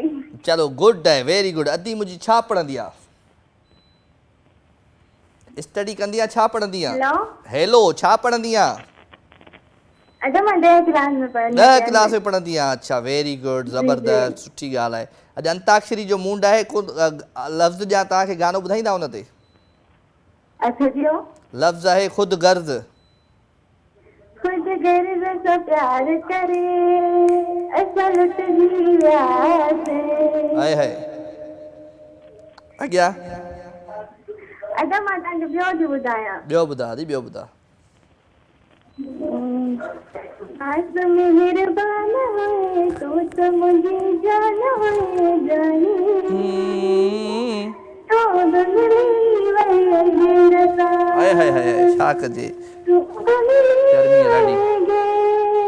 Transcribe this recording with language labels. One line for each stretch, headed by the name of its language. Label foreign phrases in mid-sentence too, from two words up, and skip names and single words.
Sindhi: चलो गुड आहे
English: very good
Sindhi: अदी मुंहिंजी छा पढ़ंदी आहे स्टडी कंदी आहे छा पढ़ंदी आहे हेलो छा पढ़ंदी आहे अच्छा मां 10 क्लास में पढ़ंदी 10 क्लास में पढ़ंदी आहे अच्छा
English: very good
Sindhi: ज़बरदस्त सुठी ॻाल्हि आहे अॼु अंताक्षरी जो मूड आहे को लफ़्ज़ ॼा तव्हांखे गानो ॿुधाईंदा हुन ते अच्छा जियो लफ़्ज़ आहे ख़ुद गर्ज़
Hindi: खुद गर्ज़ से प्यार करे
Sindhi: असल लुटजी वियासीं हाय हाय अॻियां अच्छा मां तव्हांखे ॿियो थी ॿुधायां ॿियो ॿुधा दी ॿियो ॿुधा
Hindi: आज में मेहरबान है तू तो मुझे जान है जानी तो दुनिया वही गिरता
Sindhi: हाय हाय हाय छा कजे गर्मी ॾाढी